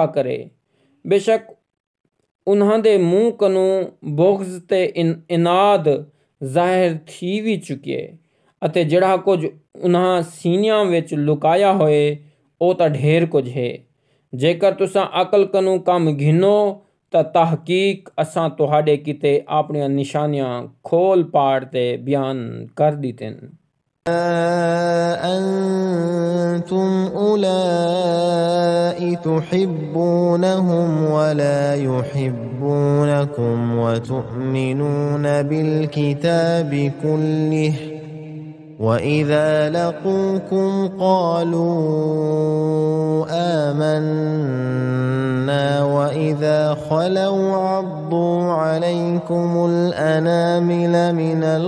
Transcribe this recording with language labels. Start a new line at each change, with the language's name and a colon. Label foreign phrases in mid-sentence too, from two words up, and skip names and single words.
Saraiki: ਕਰੇ ਬੇਸ਼ੱਕ ਉਨ੍ਹਾਂ ਦੇ ਮੂੰਹ ਕਨੂੰ ਬੁਗਜ਼ ਤੇ ਇਨਾਦ ਜ਼ਾਹਿਰ ਥੀ ਵੀ ਚੁੱਕੇ ਅਤੇ ਜਿਹੜਾ ਕੁਝ ਉਨ੍ਹਾਂ ਸੀਨਿਆਂ ਵਿੱਚ ਲੁਕਾਇਆ ਹੋਏ ਉਹ ਤਾਂ ਢੇਰ ਕੁਝ ਹੈ ਜੇਕਰ ਤੁਸਾਂ ਅਕਲ ਕਨੂੰ ਕੰਮ ਘਿਨੋ ਤਾਂ ਤਹਕੀਕ ਅਸਾਂ ਤੁਹਾਡੇ ਕਿਤੇ ਆਪਣੀਆਂ ਨਿਸ਼ਾਨੀਆਂ ਖੋਲ ਪਾੜ ਤੇ ਬਿਆਨ ਕਰ ਦਿੱਤੀਆਂ
Arabic: أنتم أولئك تحبونهم ولا يحبونكم وتؤمنون بالكتاب كله وإذا لقوكم قالوا آمنا وإذا خلوا عضوا عليكم الأنامل من